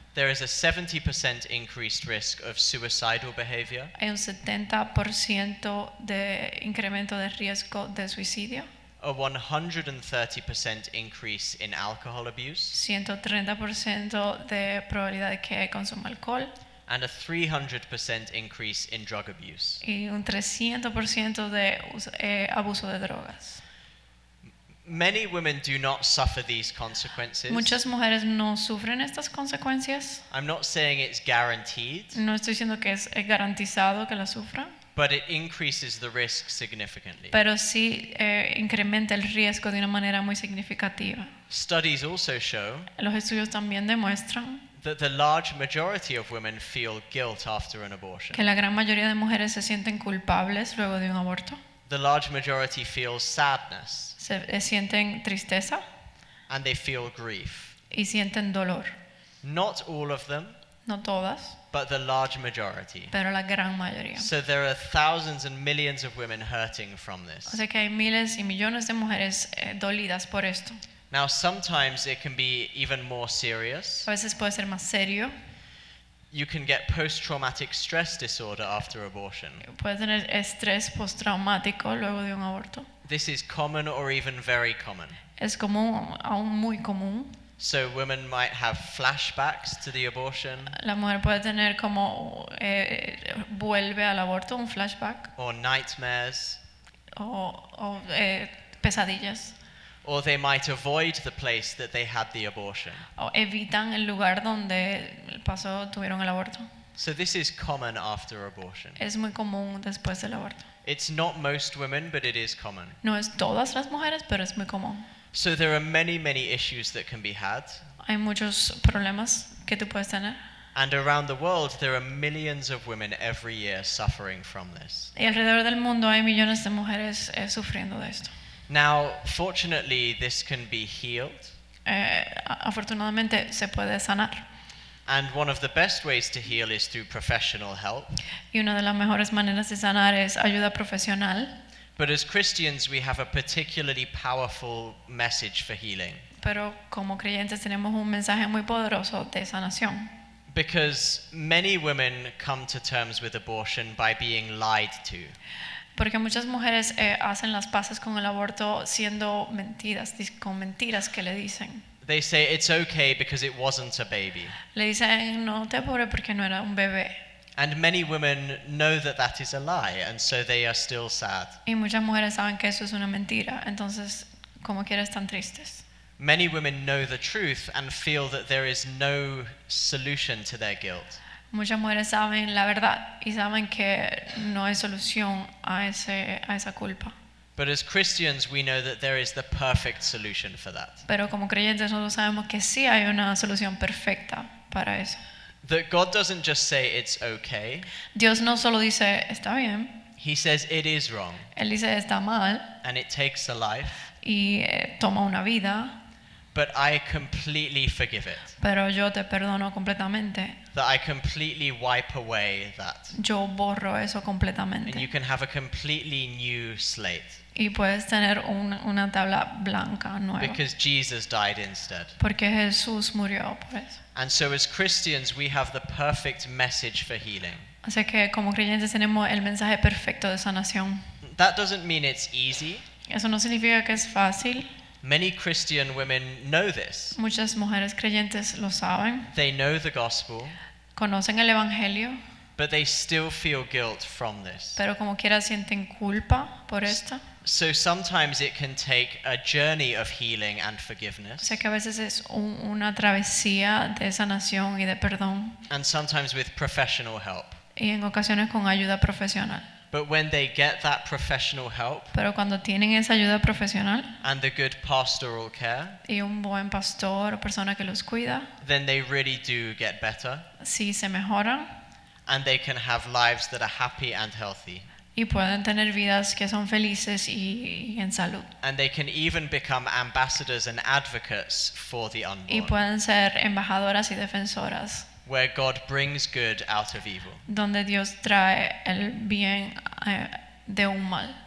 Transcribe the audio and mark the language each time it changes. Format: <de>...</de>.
<en>There is a 70% increased risk of suicidal behavior.</en> <es>Hay un 70% de incremento de riesgo de suicidio.</es> <en>A 130% increase in alcohol abuse.</en> <es>130% de probabilidad de que consuma alcohol.</es> <en>And a 300% increase in drug abuse.</en> <es>Y un 300% de abuso de drogas.</es> <en>Many women do not suffer these consequences.</en> <es>Muchas mujeres no sufren estas consecuencias.</es> <en>I'm not saying it's guaranteed.</en> <es>No estoy diciendo que es garantizado que la sufran.</es> <en>But it increases the risk significantly.</en> <es>Pero sí incrementa el riesgo de una manera muy significativa.</es> <en>Studies also show</en> <es>Los estudios también demuestran</es> <en>that the large majority of women feel guilt after an abortion.</en> <es>que la gran mayoría de mujeres se sienten culpables luego de un aborto.</es> <en>The large majority feels sadness.</en> <es>Se sienten tristeza</es> <en>And they feel grief.</en> <es>y sienten dolor.</es> <en>Not all of them,</en> <es>No todas,</es> <en>but the large majority.</en> <es>pero la gran mayoría.</es> <en>So there are thousands and millions of women hurting from</en> <es>O</es> <en>this.</en> <es>sea que hay miles y millones de mujeres dolidas por esto.</es> <en>Now sometimes it can be even more serious.</en> <es>A veces puede ser más serio.</es> <en>You can get post-traumatic stress disorder after abortion.</en> <es>Puede tener estrés postraumático luego de un aborto.</es> <en>This is common or even very common.</en> <es>Es común, aún muy común.</es> <en>So women might have flashbacks to the abortion.</en> <es>La mujer puede tener como vuelve al aborto, un flashback.</es> <en>Or nightmares.</en> <es>O pesadillas.</es> <en>Or they might avoid the place that they had the abortion.</en> <es>O evitan el lugar donde tuvieron el aborto.</es> <en>So this is common after abortion.</en> <es>Es muy común después del aborto.</es> <en>It's not most women, but it is common.</en> <es>No es todas las mujeres, pero es muy común.</es> <en>So there are many, many issues that can be had.</en> <es>Hay muchos problemas que tú puedes tener.</es> <en>And around the world, there are millions of women every year suffering from this.</en> <es>Y alrededor del mundo hay millones de mujeres sufriendo de esto.</es> <en>Now, fortunately, this can be healed.</en> <es>Afortunadamente se puede sanar.</es> <en>And one of the best ways to heal is through professional help.</en> <es>Y una de las mejores maneras de sanar es ayuda profesional.</es> <en>But as Christians, we have a particularly powerful message for healing.</en> <es>Pero como creyentes tenemos un mensaje muy poderoso de sanación.</es> <en>Because many women come to terms with abortion by being lied to.</en> <es>Porque muchas mujeres hacen las paces con el aborto siendo mentiras, con mentiras que le dicen.</es> <en>They say it's okay because it wasn't a baby.</en> <es>Le dicen no te apures porque no era un bebé.</es> <en>And many women know that that is a lie, and so they are still sad.</en> <es>Y muchas mujeres saben que eso es una mentira, entonces como quiera están tristes.</es> <en>Many women know the truth and feel that there is no solution to their guilt.</en> <es>Muchas mujeres saben la verdad y saben que no hay solución a esa culpa.</es> <en>But as Christians, we know that there is the perfect solution for that.</en> <es>Pero como creyentes nosotros sabemos que sí hay una solución perfecta para eso.</es> <en>That God doesn't just say it's okay.</en> <es>Dios no solo dice está bien.</es> <en>He says it is wrong.</en> <es>Él dice está mal.</es> <en>And it takes a life.</en> <es>Y toma una vida.</es> <en>But I completely forgive it.</en> <es>Pero yo te perdono completamente.</es> <en>That I completely wipe away that.</en> <es>Yo borro eso completamente.</es> <en>And you can have a completely new slate.</en> <es>Y puedes tener una tabla blanca nueva.</es> <en>Because Jesus died instead.</en> <es>Porque Jesús murió por eso.</es> <en>And so as Christians, we have the perfect message for healing.</en> <es>Así que como creyentes tenemos el mensaje perfecto de sanación.</es> <en>That doesn't mean it's easy.</en> <es>Eso no significa que es fácil.</es> <en>Many Christian women know this.</en> <es>Muchas mujeres creyentes lo saben.</es> <en>They know the gospel.</en> <es>Conocen el evangelio.</es> <en>But they still feel guilt from this.</en> <es>Pero como quiera sienten culpa por esto.</es> <en>So sometimes it can take a journey of healing and forgiveness.</en> <es>O sea que a veces es una travesía de sanación y de perdón.</es> <en>And sometimes with professional help.</en> <es>Y en ocasiones con ayuda profesional.</es> <en>But when they get that professional help,</en> <es>pero cuando tienen esa ayuda profesional</es> <en>and the good pastoral care,</en> <es>y un buen pastor o persona que los cuida,</es> <en>then they really do get better.</en> <es>si se mejoran</es> <en>and they can have lives that are happy and healthy.</en> <es>y pueden tener vidas que son felices y en salud.</es> <en>And they can even become ambassadors and advocates for the</en> <es>Y</es> <en>unborn,</en> <es>pueden ser embajadoras y defensoras,</es> <en>where God brings good out of evil</en> <es>donde Dios trae el bien de un mal</es>